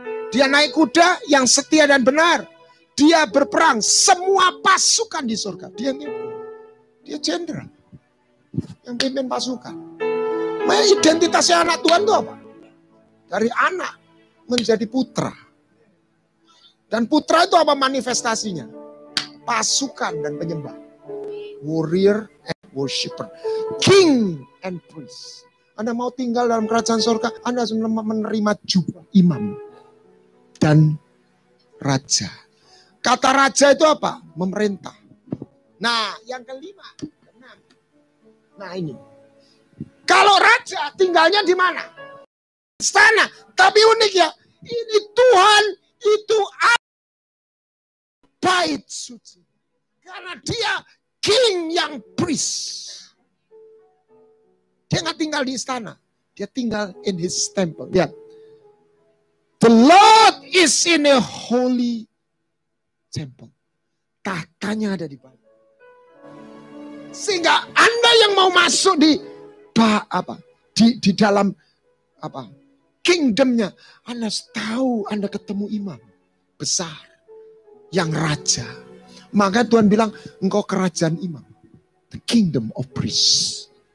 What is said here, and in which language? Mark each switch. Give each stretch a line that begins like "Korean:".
Indonesian: Dia naik kuda yang setia dan benar. Dia berperang semua pasukan di surga. Dia jenderal yang pimpin pasukan. Nah, identitasnya anak Tuhan itu apa? Dari anak menjadi putra. Dan putra itu apa manifestasinya? Pasukan dan penyembah.
English: Warrior and worshipper. King and priest.
Indonesian: Anda mau tinggal dalam kerajaan surga, Anda harus menerima juga imam dan raja. Kata raja itu apa? Memerintah. Nah, yang kelima. Nah ini. Kalau raja tinggalnya di mana? Istana. Tapi unik ya. Ini Tuhan itu bait suci. Karena dia king yang priest. Dia nggak tinggal di istana. Dia tinggal
English: in his temple.
Indonesian: Lihat.
English: The Lord is in a holy temple.
Indonesian: Tatanya ada di bawah. Sehingga Anda yang mau masuk di dalam kingdomnya, Anda tahu Anda ketemu imam besar yang raja. Maka Tuhan bilang engkau kerajaan imam,
English: the kingdom of priests.